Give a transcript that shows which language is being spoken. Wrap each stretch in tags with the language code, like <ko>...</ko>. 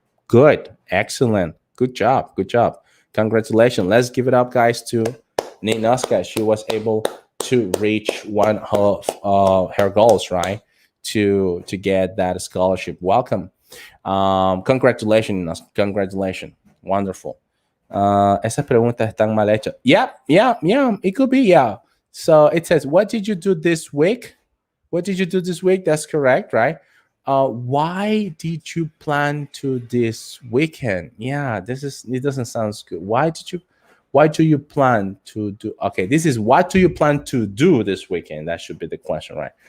<en>Good, excellent, good job, good job. Congratulations. Let's give it up, guys, to Ninoska. She was able to reach one of her goals, right? To get that scholarship. Welcome. Congratulations, congratulations. Wonderful.</en> <es>Esas preguntas están mal hechas.</es> <en>Yeah, yeah, yeah. It could be, yeah. So it says, what did you do this week? What did you do this week? That's correct, right? Why did you plan to this weekend? Yeah, it doesn't sound good. Why do you plan to do? Okay, this is what do you plan to do this weekend? That should be the question, right?</en>